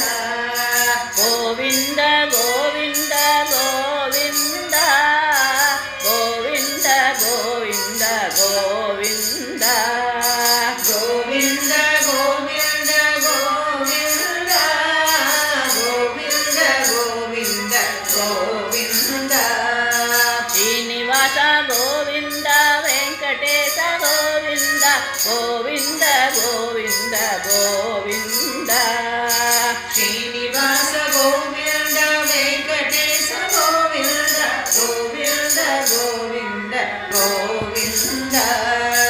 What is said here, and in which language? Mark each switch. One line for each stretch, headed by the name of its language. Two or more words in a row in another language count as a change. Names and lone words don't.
Tamil: கோவிந்த கோவிந்த கோவிந்த கோவிந்த கோவிந்த கோவிந்த கோவிந்த கோவிந்த கோவிந்த கோவிந்த கோவிந்த கோவிந்த.
Kannada: ಶ್ರೀನಿವಾಸ ಗೋವಿಂದ ವೆಂಕಟೇಶ ಗೋವಿಂದ ಗೋವಿಂದ ಗೋವಿಂದ ಗೋವಿಂದ. ಶ್ರೀನಿವಾಸ ಗೋವಿಂದ ವೆಂಕಟೇಶ ಗೋವಿಂದ ಗೋವಿಂದ ಗೋವಿಂದ ಗೋವಿಂದ.